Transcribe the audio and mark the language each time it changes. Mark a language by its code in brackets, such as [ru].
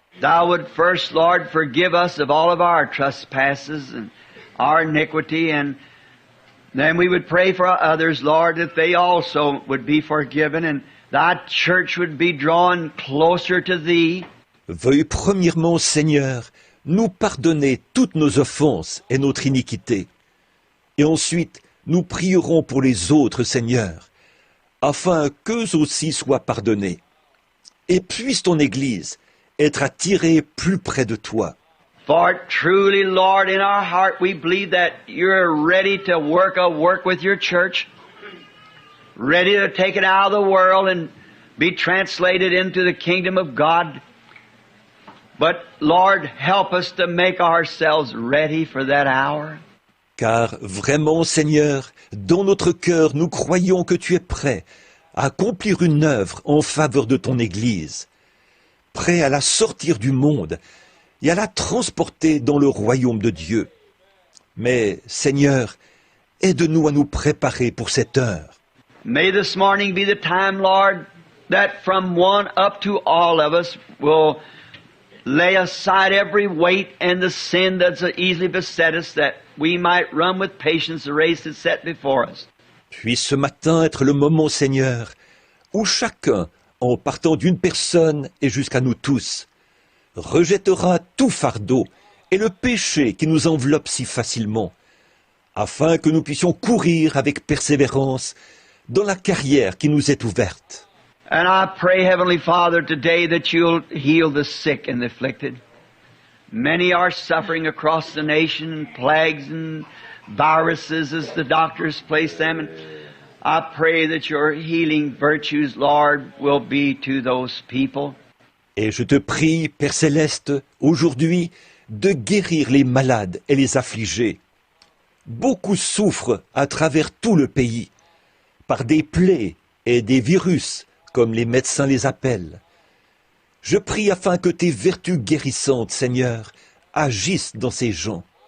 [en] Thou would first, Lord, forgive us of all of our trespasses and our iniquity, and then we would pray for others, Lord, that they also would be forgiven, and Thy church would be drawn closer to Thee. [fr] Veuille premièrement, Seigneur, nous pardonner toutes nos offenses et notre iniquité. Et ensuite, nous prierons pour les autres, Seigneur, afin qu'eux aussi soient pardonnés. Et puisse ton Église être attirée plus près de toi. [en] For truly, Lord, in our heart we believe that You're ready to work a work with Your church, ready to take it out of the world and be translated into the kingdom of God. But, Lord, help us to make ourselves ready for that hour. [fr] Car vraiment, Seigneur, dans notre cœur, nous croyons que Tu es prêt à accomplir une œuvre en faveur de ton Église, prêt à la sortir du monde et à la transporter dans le royaume de Dieu. Mais, Seigneur, aide-nous à nous préparer pour cette heure. [en] May this morning be the time, Lord, that from one up to all of us will lay aside every weight and the sin that's so easily beset us, that we might run with patience the race that's set before us. [fr] Puisse ce matin être le moment, Seigneur, où chacun, en partant d'une personne et jusqu'à nous tous, rejettera tout fardeau et le péché qui nous enveloppe si facilement, afin que nous puissions courir avec persévérance dans la carrière qui nous est ouverte. [en] And I pray, Heavenly Father, today that You'll heal the sick and the afflicted. Many are suffering across the nation, plagues and viruses as the doctors place them. And I pray that Your healing virtues, Lord, will be to those people. [fr] Et je te prie, Père Céleste, aujourd'hui, de guérir les malades et les affligés. Beaucoup souffrent à travers tout le pays, par des plaies et des virus, comme les médecins les appellent. Je prie afin que tes vertus guérissantes, Seigneur, agissent dans ces gens.